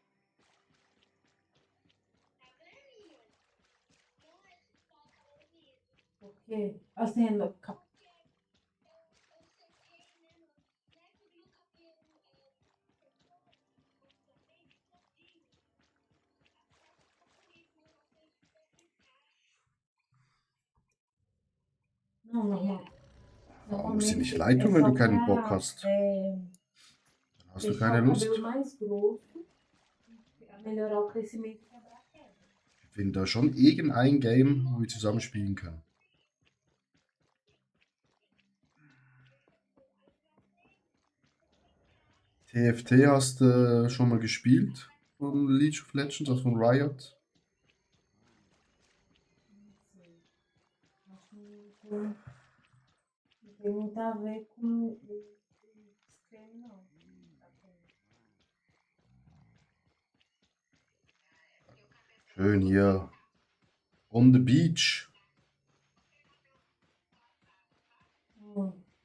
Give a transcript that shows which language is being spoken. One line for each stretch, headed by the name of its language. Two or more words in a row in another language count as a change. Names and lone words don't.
Portuguese: Porque, assim, não, normal.
German: Aber muss dir nicht
Portuguese: Normalmente
German: leid
Portuguese: é
German: tun, wenn
Portuguese: só
German: du keinen Bock
Portuguese: para
German: hast. Dann hast du
Portuguese: deixar
German: keine
Portuguese: o
German: Lust.
Portuguese: cabelo mais grosso, para melhorar o crescimento e quebrar a queda.
German: Ich finde da schon irgendein Game, wo wir zusammen spielen können. TFT hast du schon mal gespielt? Von League of Legends, also von Riot?
Portuguese: Não sei. Acho que não tem muito a ver com o stream, não.
German: Schön hier.
English: On the beach. Hum.